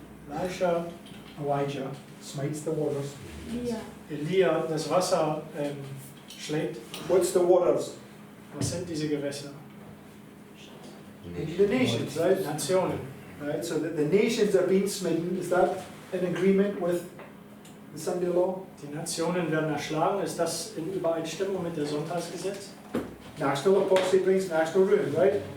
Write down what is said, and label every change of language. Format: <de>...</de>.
<en>Elijah smites the waters. Yeah.</en> <de>Elia das Wasser schlägt,</de> <en>What's the waters?</en> <de>was sind diese Gewässer?</de> <en>The nations, right?</en> <de>Nationen.</de> <en>Right. So the nations are being smitten. Is that in agreement with the Sunday law?</en> <de>Die Nationen werden erschlagen. Ist das in Übereinstimmung mit der Sonntagsgesetz?</de> <en>National apostasy brings national ruin, right?</en>